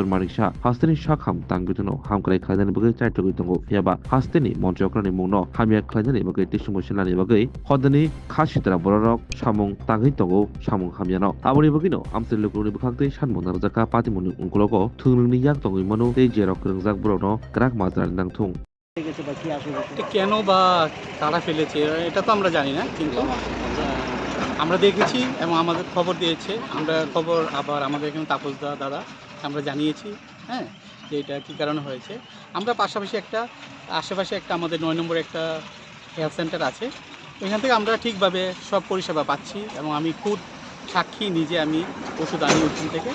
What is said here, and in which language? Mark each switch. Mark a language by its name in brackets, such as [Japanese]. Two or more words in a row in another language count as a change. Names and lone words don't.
[Kok Borok] Manik Shah hasteni shakham tangbituno hamkrai khaidani bagai chaitogoi tongo phiaba hasteni monchokra mungno hamia khlainani bagai tisungmo sinani bagai hodani khasitra borok samung tangai tongo samung hamiano aboni bagino amsel lukuroni bukhakte sanmung narjaka patimuni ungkulogo thungrungni yak tongoi manu tei jerok krengjak borokno krak majran nangthung [Bangla] কেন বা কারা ফেলেছে এটা তো আমরা জানি না, কিন্তু আমরা দেখেছি এবং আমাদের খবর দিয়েছে। আমরা খবর আবার আমাদের এখানে তাপসদা দাদা আমরা জানিয়েছি, হ্যাঁ, যে এটা কী কারণে হয়েছে। আমরা পাশাপাশি আশেপাশে একটা আমাদের 9 নম্বরে একটা [English] health centre [Bangla] আছে, ওইখান থেকে আমরা ঠিকভাবে সব পরিষেবা পাচ্ছি এবং আমি খুদ সাক্ষী, নিজে আমি ওষুধ আনি ওখান থেকে।